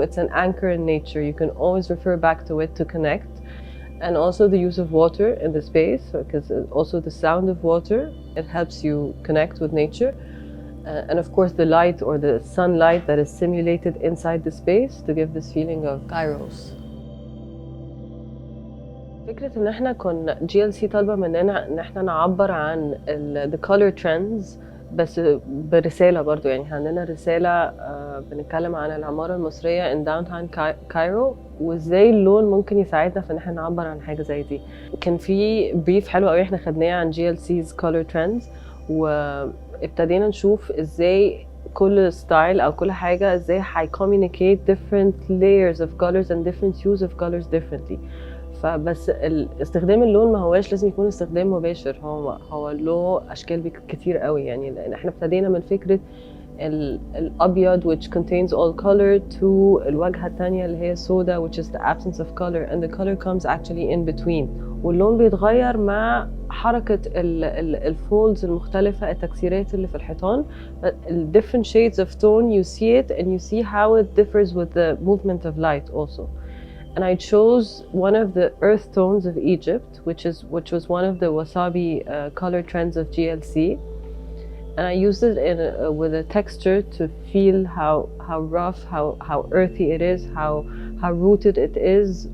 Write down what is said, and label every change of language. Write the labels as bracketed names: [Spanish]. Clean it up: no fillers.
[English] It's an anchor in nature. You can always refer back to it to connect. And also the use of water in the space, because also the sound of water, it helps you connect with nature. And of course the light or the sunlight that is simulated inside the space to give this feeling of kairos. [Arabic] فكرة إن إحنا كنا GLC طالبة مننا إن إحنا نعبر عن [English] the color trends [Arabic] بس برسالة برضو. عندنا رسالة بنتكلم عن العمارة المصرية [English] in downtown Cairo [Arabic] وإزاي اللون ممكن يساعدنا في إن إحنا نعبر عن حاجة زي دي. كان في brief حلو قوي إحنا خدناه عن GLC's color trends وابتدينا نشوف إزاي كل ستايل أو كل حاجة إزاي [English] communicate different layers of colors and different hues of colors differently. [Arabic] فبس استخدام اللون ما هواش لازم يكون استخدام مباشر، هو له اشكال كتير قوي. لان احنا ابتدينا من فكره الابيض [English] which contains all color to [Arabic] الواجهه الثانيه اللي هي السوداء [English] which is the absence of color, and the color comes actually in between. [Arabic] واللون بيتغير مع حركه الفولدز المختلفه، التكسيرات اللي في الحيطان. [English] different shades of tone you see it and you see how it differs with the movement of light also. And I chose one of the earth tones of Egypt, which was one of the wasabi color trends of GLC, and I used it with a texture to feel how rough, how earthy it is, how rooted it is.